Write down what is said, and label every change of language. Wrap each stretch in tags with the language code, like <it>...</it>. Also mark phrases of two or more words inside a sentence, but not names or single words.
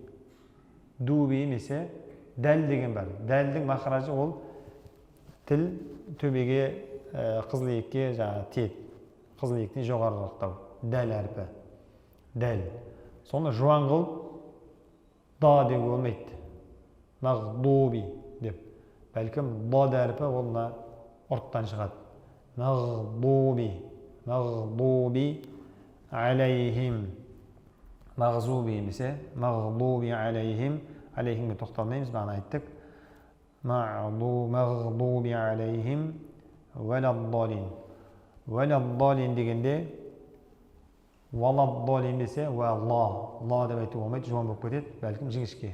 <kk>Дуби емесе, дәл деген бар. Дәлдің мақаражы ол тіл төбеге, қызылиекке тиет. Қызылиектен жоғарылықтау. Дәл әрпі. Дәл. Соны жуан қылып, да деуге болмайды. Мағдуби деп. Бәлкім дад әрпі олына ұрттан шығады.</kk> <ar>المغضوب. المغضوب عليهم.</ar> <kk>Мағзуби емесе,</kk> <ar>المغضوب عليهم.</ar> <kk>Алейхимге тоқталмаймыз, бағана айттық.</kk> <ar>المغضوب عليهم ولا الضالين.</ar> <kk>Вәладдалин дегенде валаддалин десе, ла деп айту болмайды, жуан болып кетеді, бәлкім жіңішке.</kk>